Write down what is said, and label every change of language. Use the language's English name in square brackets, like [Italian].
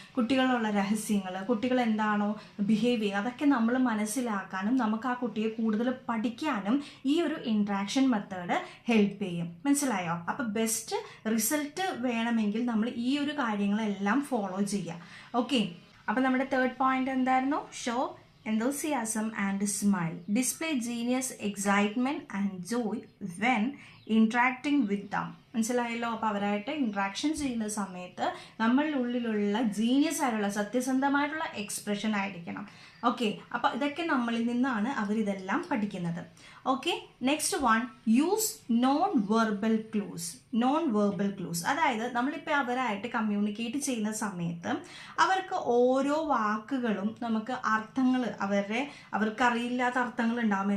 [Malayalam] കുട്ടികളുള്ള രഹസ്യങ്ങൾ, കുട്ടികൾ എന്താണോ ബിഹേവ് ചെയ്യുക അതൊക്കെ നമ്മൾ മനസ്സിലാക്കാനും നമുക്ക് ആ കുട്ടിയെ കൂടുതൽ പഠിക്കാനും ഈ ഒരു ഇൻട്രാക്ഷൻ മെത്തേഡ് ഹെൽപ്പ് ചെയ്യും. മനസ്സിലായോ? അപ്പോൾ ബെസ്റ്റ് റിസൾട്ട് വേണമെങ്കിൽ നമ്മൾ ഈ ഒരു കാര്യങ്ങളെല്ലാം ഫോളോ ചെയ്യുക. ഓക്കെ, അപ്പോൾ നമ്മുടെ തേർഡ് പോയിന്റ് എന്തായിരുന്നു? [English] Show enthusiasm and smile. Display genius excitement and joy when interacting with them. [Malayalam] മനസ്സിലായല്ലോ? അപ്പോൾ അവരായിട്ട് ഇൻട്രാക്ഷൻ ചെയ്യുന്ന സമയത്ത് നമ്മളുടെ ഉള്ളിലുള്ള ജീനിയസ് ആയിട്ടുള്ള സത്യസന്ധമായിട്ടുള്ള എക്സ്പ്രഷൻ ആയിരിക്കണം. ഓക്കെ, അപ്പോൾ ഇതൊക്കെ നമ്മളിൽ നിന്നാണ് അവരിതെല്ലാം പഠിക്കുന്നത്. [English] Okay, next one, use non verbal clues. [Malayalam] Non verbal clues അതായത് നമ്മളിപ്പോൾ അവരായിട്ട് കമ്മ്യൂണിക്കേറ്റ് ചെയ്യുന്ന സമയത്ത് അവർക്ക് ഓരോ വാക്കുകളും നമുക്ക് അർത്ഥങ്ങൾ, അവർക്കറിയില്ലാത്ത അർത്ഥങ്ങൾ ഉണ്ടാകും.